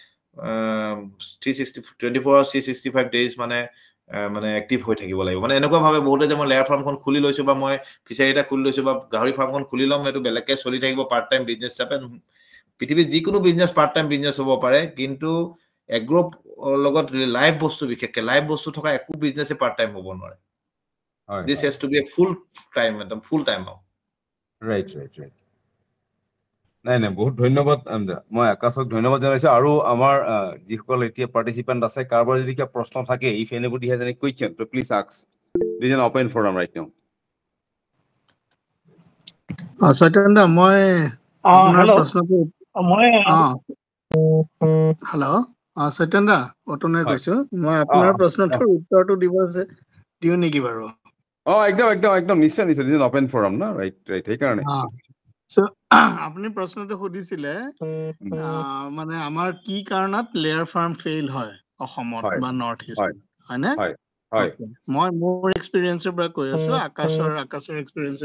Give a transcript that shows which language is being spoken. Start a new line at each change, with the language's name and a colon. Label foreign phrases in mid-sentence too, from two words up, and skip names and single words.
English: 24 hours 365 days
Assamese: মানে এক্টিভ হৈ থাকিব লাগিব মানে এনেকুৱা ভাবে বহুতে যে মই
English: layer farmখন
Assamese: খুলি লৈছো বা মই ফিচাৰী এটা খুলি লৈছো বা গাহৰি ফাৰ্মখন খুলি লম এটো বেলেগকে চলি থাকিব
English: part time business
Assamese: হিচাপে পৃথিৱীৰ যিকোনো বিজনেছ
English: part time business
Assamese: হ'ব পাৰে কিন্তু এগ্ৰো লগত লাইভ বস্তু বিশেষকৈ লাইভ বস্তু থকা একো বিজনেছে পাৰ্ট টাইম হ'ব নোৱাৰে
English: this has to be a full time
Assamese: right নাই বহুত ধন্যবাদ মই আকাশক ধন্যবাদ জনাইছো আৰু আমাৰ যিসকল এতিয়া পাৰ্টিসিপেন্ট আছে কাৰোবাৰ যদি কিবা প্ৰশ্ন থাকে
English: if anybody has any question so please ask this is an open forum right now
Assamese: সত্যেন্দ্ৰ মই আপোনাৰ হেল্ল' প্ৰশ্নটো মই হেল্ল' সত্যেন্দ্ৰ অতনে হয় কৈছো মই আপোনাৰ প্ৰশ্নটোৰ উত্তৰটো দিও নেকি বাৰু একদম নিশ্চয়
English: open forum
Assamese: না ৰাইট সেইকাৰণে So, আপুনি প্ৰশ্নটো সুধিছিলে মানে আমাৰ কি কাৰণত
English: layer farm
Assamese: ফেইল হয় অসমত বা নৰ্থ ইষ্ট হয়নে মই মোৰ এক্সপিৰিয়েন্সৰ পৰা কৈ আছো আকাশৰ এক্সপিৰিয়েন্সৰ